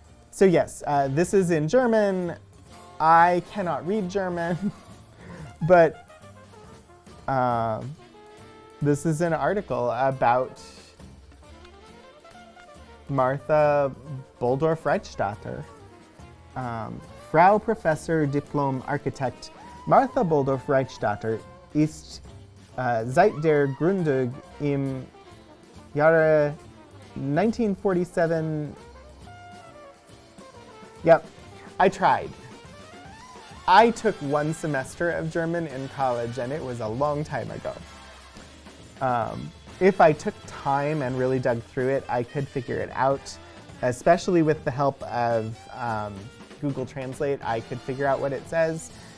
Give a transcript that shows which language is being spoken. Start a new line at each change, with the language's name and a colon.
English: So yes, this is in German. I cannot read German, but this is an article about Martha Boldorf-Reichstatter.
German: Frau Professor Diplom Architekt Martha Boldorf-Reichstatter ist seit der Gründung im Jahre 1947.
English: Yep, I tried. I took 1 semester of German in college, and it was a long time ago. If I took time and really dug through it, I could figure it out, especially with the help of Google Translate. I could figure out what it says.